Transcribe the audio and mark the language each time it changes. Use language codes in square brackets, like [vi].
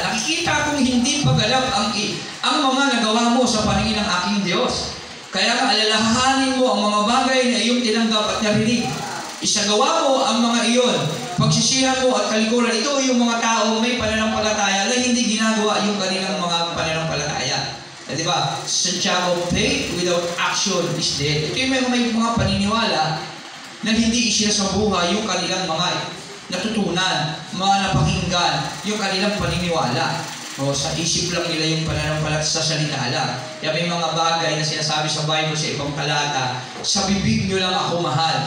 [tl] Nakikita kong hindi pag-alap ang mga nagawa mo sa paningin ng aking Diyos. Kaya alalahanin mo ang mga bagay na iyong tinanggap at narinig. Isagawa mo ang mga iyon. Pagsisihan mo at kalikuran, ito yung mga tao may pananampalataya na hindi ginagawa yung kanilang mga pananampalataya. Di ba? [en] Santiago, faith without action is dead. [tl] Ito yung may mga paniniwala na hindi isinasabuhay yung kanilang mga natutunan, mga napakinggan, yung kanilang paniniwala. O sa isip lang nila yung pananampalataya, sa salita lang. Kaya may mga bagay na sinasabi sa Bible sa ibang talata, sa bibig nyo lang ako mahal.